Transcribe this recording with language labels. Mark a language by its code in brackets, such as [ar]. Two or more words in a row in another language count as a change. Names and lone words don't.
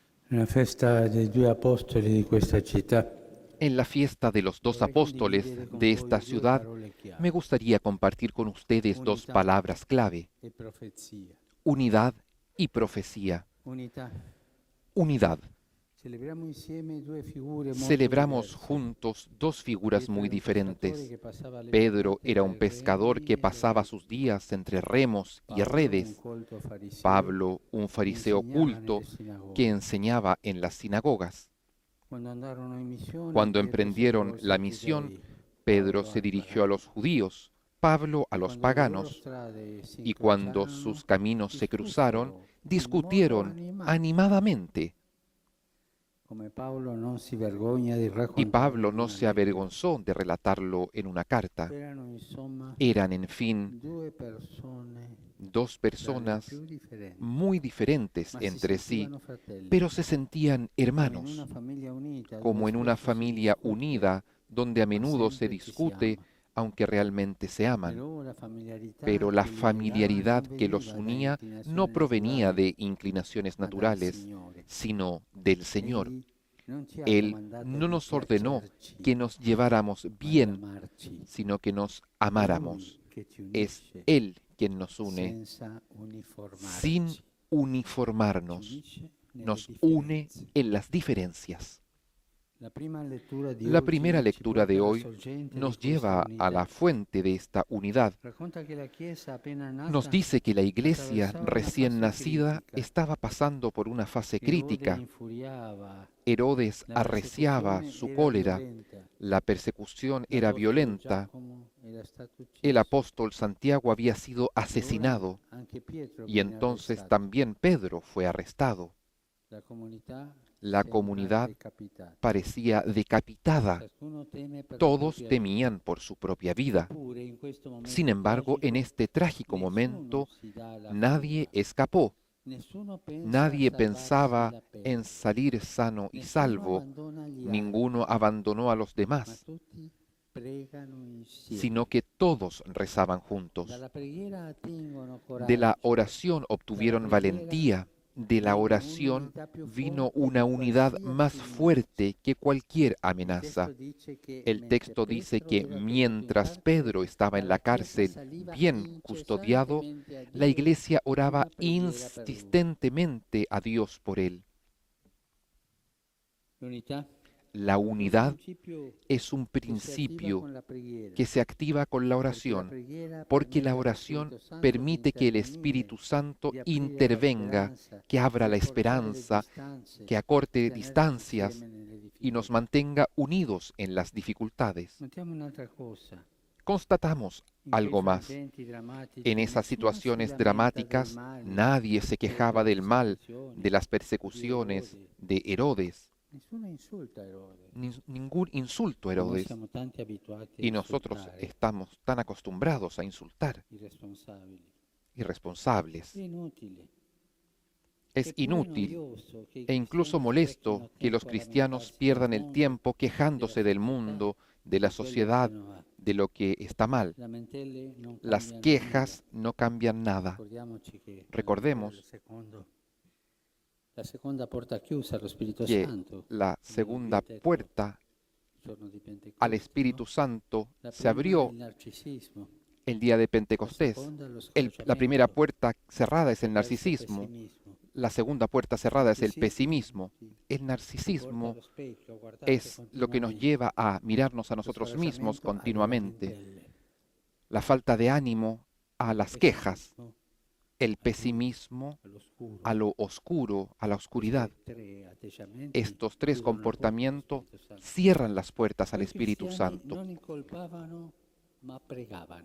[it] Nella festa dei due apostoli di questa città, [es] En la fiesta de los dos apóstoles de esta ciudad, me gustaría compartir con ustedes dos [it] unità [es] palabras clave: [it] e profezia. [es] unidad y profecía. [it] Unità. [es] Unidad. [it] Celebriamo insieme due figure molto [es] Celebramos [it] diverse. [es] juntos dos figuras [it] Pietro [es] muy [it] era un pescatore [es] diferentes. [it] che passava le [es] Pedro [it] giornate [es] era [it] tra [es] un [it] i [es] pescador [it] remi [es] que [it] e le [es] pasaba [it] reti. [es] sus días entre remos y [it] Paolo, un [es] redes. [it] colto fariseo [es] Pablo, un [it] che [es] fariseo [it] insegnava nelle [es] culto que [it] sinagoghe. [es] enseñaba en las sinagogas. [it] Quando andarono in missione, [es] Cuando [it] Pietro si [es] emprendieron [it] rivolse [es] la [it] ai [es] misión, [it] giudei, [es] Pedro [it] Paolo [es] se [it] ai [es] dirigió a [it] pagani. [es] los judíos, Pablo a [it] E [es] los [it] quando le loro [es] paganos, [it] strade si [es] y cuando [it] incrociarono, [es] sus caminos se cruzaron, [it] discussero in modo [es] discutieron [it] animato. [es] animadamente. [it] Come Paolo non si vergogna di [es] Y [it] raccontarlo [es] Pablo [it] in [es] no [it] una [es] se [it] lettera. [es] avergonzó de relatarlo en una carta. [it] Erano insomma [es] Eran, en fin, [it] due persone [es] dos [it] tra le [es] personas [it] più differenti, [es] muy diferentes [it] ma si [es] entre sí, [it] sentivano fratelli, [es] pero se sentían [it] come in una [es] hermanos, [it] famiglia unita dove [es] como en una [it] spesso si [es] familia [it] discute, [es] unida donde a [it] ma [es] menudo se [it] sempre ci si [es] discute, [it] ama. [es] aunque realmente se aman. [it] Però la familiarità [es] Pero la [it] che li legava [es] familiaridad [it] non [es] que los [it] veniva da [es] unía no [it] inclinazioni [es] provenía [it] naturali, [es] de inclinaciones [it] ma dal [es] naturales, [it] Signore. [es] sino del Señor. [it] Egli non ci ha [es] Él [it] comandato [es] no [it] di [es] nos ordenó [it] piacerci, [es] que nos lleváramos [it] ma di [es] bien, [it] amarci. [es] sino que nos [it] È Lui [es] amáramos. [it] che ci [es] Es [it] unisce [es] Él quien nos une [it] senza [es] sin [it] uniformarci, ci ci [es] uniformarnos, [it] unisce nelle [es] nos une [it] differenze. [es] en las diferencias. [it] La prima lettura di [es] La primera [it] oggi ci [es] lectura [it] porta [es] de [it] alla [es] hoy [it] sorgente di [es] nos [it] questa [es] lleva a [it] unità. [es] la fuente de esta unidad. [it] Racconta che la Chiesa appena [es] Nos [it] nata [es] dice que la iglesia [it] attraversava una [es] recién [it] fase [es] nacida [it] critica. [es] estaba pasando por una fase [it] Erode [es] crítica. [it] infuriava, [es] Herodes [it] la [es] arreciaba [it] persecuzione [es] su [it] era [es] cólera, [it] violenta, [es] la persecución era [it] l'apostolo [es] violenta, [it] Giacomo era stato [es] el [it] ucciso [es] apóstol Santiago había sido [it] e ora [es] asesinado [it] anche Pietro [es] y [it] viene [es] entonces [it] arrestato. [es] también Pedro fue arrestado. [it] La comunità [es] La [it] sembra [es] comunidad [it] decapitata. [es] parecía decapitada. [it] Ciascuno teme per la [es] Todos [it] propria vita. [es] temían por su propia vida. [it] Eppure in questo [es] Sin [it] momento [es] embargo, en [it] tragico [es] este trágico [it] nessuno [es] momento, [it] si dà alla [es] nadie [it] fuga, [es] escapó. [it] nessuno pensa a [es] Nadie [it] salvarsi [es] pensaba [it] la [es] en [it] pelle, [es] salir sano y [it] nessuno [es] salvo. [it] abbandona gli [es] Ninguno [it] altri, [es] abandonó a los [it] ma [es] demás, [it] tutti pregano [es] sino [it] insieme. [es] que todos rezaban juntos. [it] Dalla preghiera attingono [es] De la [it] coraggio, [es] oración [it] dalla [es] obtuvieron [it] preghiera [es] valentía. De la [it] viene [es] oración [it] un'unità più [es] vino [it] forte [es] una [it] di [es] unidad más [it] qualsiasi minaccia. [es] fuerte que cualquier [it] Il testo [es] amenaza. [it] dice che [es] El [it] mentre [es] texto dice [it] Pietro [es] que [it] era tenuto in [es] mientras [it] carcere, [es] Pedro estaba en la [it] dalla chiesa [es] cárcel [it] saliva [es] bien custodiado, [it] incessantemente a [es] la [it] Dio [es] iglesia oraba [it] una preghiera per lui. [es] insistentemente a Dios por él. [it] L'unità [es] La [it] è un [es] unidad [it] principio [es] es un [it] che si attiva [es] principio [it] con la preghiera, [es] que se activa con la [it] perché la [es] oración, [it] preghiera [es] porque la [it] permette allo [es] oración [it] Spirito Santo di [es] permite que el [it] intervenire, [es] Espíritu Santo [it] di aprire alla [es] intervenga, [it] speranza, [es] que abra [it] di [es] la [it] accorciare le [es] esperanza, [it] distanze, [es] que [it] di [es] acorte [it] tenerci [es] distancias [it] insieme nelle [es] y nos [it] difficoltà. [es] mantenga unidos en las dificultades. [it] Notiamo un'altra cosa. [es] Constatamos [it] In quei [es] algo más. [it] frangenti drammatici [es] En esas [it] nessuno si [es] situaciones [it] lamenta del [es] dramáticas, [it] male, [es] nadie se quejaba [it] delle [es] del mal, [it] persecuzioni [es] de las [it] di [es] persecuciones [it] Erode. [es] de Herodes, [it] Nessuno insulta Erode, [es] ningún insulto a [it] come [es] Herodes. [it] siamo tanti abituati a [es] Y nosotros [it] insultare [es] estamos tan acostumbrados a insultar, [it] i responsabili. [es] irresponsables. [it] È inutile. [es] Es [it] È pure [es] inútil [it] noioso che i [es] e incluso [it] cristiani [es] molesto [it] sprechino [es] que los [it] tempo a [es] cristianos [it] lamentarsi del [es] pierdan el [it] mondo, [es] tiempo [it] della [es] quejándose del [it] società, [es] mundo, de la [it] di quello che [es] sociedad, [it] non va. [es] de lo que está mal. [it] Lamentele non [es] Las [it] cambiano nulla. [es] quejas no cambian nada. [it] Ricordiamoci che [es] Recordemos [it] la seconda porta chiusa allo Spirito que Santo, [es] la [it] Dio [es] segunda [it] ha detto [es] puerta [it] il giorno di [es] al [it] Pentecoste, no? [es] Espíritu Santo [it] La [es] se [it] prima è [es] abrió [it] il narcisismo, [es] el día de [it] la [es] Pentecostés. [it] seconda è lo [es] La primera [it] scoraggiamento, [es] puerta cerrada es [it] la [es] el [it] terza è il [es] narcisismo. [it] pessimismo. [es] La segunda puerta [it] Il [es] cerrada es el [it] narcisismo [es] pesimismo. [it] ti [es] El [it] porta [es] narcisismo [it] allo specchio, a guardarti [es] es lo que nos [it] continuamente. [es] lleva a mirarnos a [it] Lo [es] nosotros mismos [it] scoraggiamento alle [es] continuamente. [it] lamentele, [es] La falta de ánimo a [it] il [es] las quejas, [it] pessimismo [es] el [it] al buio, [es] pesimismo [it] all'oscuro. [es] a lo oscuro, a la oscuridad. [it] Questi tre atteggiamenti [es] Estos tres [it] chiudono la porta allo [es] comportamientos [it] Spirito Santo. [es] cierran las puertas al [it] Poi i [es] Espíritu [it] cristiani [es] Santo. [it] non incolpavano, ma pregavano.